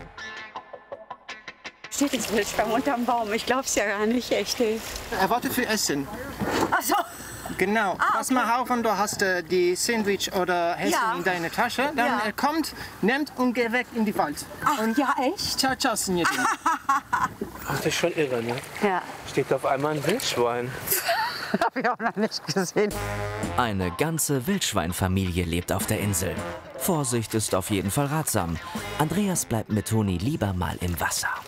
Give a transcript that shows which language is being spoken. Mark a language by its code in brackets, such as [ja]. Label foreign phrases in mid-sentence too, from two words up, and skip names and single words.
[de] Steht jetzt Wildschwein unterm Baum. Ich glaub's ja gar nicht, echt. Ey. Er wartet für Essen. Ach so. Genau. Pass mal auf, und du hast die Sandwich oder Essen in deiner Tasche. Dann er kommt, nimmt und geht weg in die Wald. Ach, ja, echt? [it] Ciao, ciao, Signorina. [de] Ach, das ist schon irre, ne? Ja. Steht auf einmal ein Wildschwein. Hab ich auch noch nicht gesehen. Eine ganze Wildschweinfamilie lebt auf der Insel. Vorsicht ist auf jeden Fall ratsam. Andreas bleibt mit Toni lieber mal im Wasser.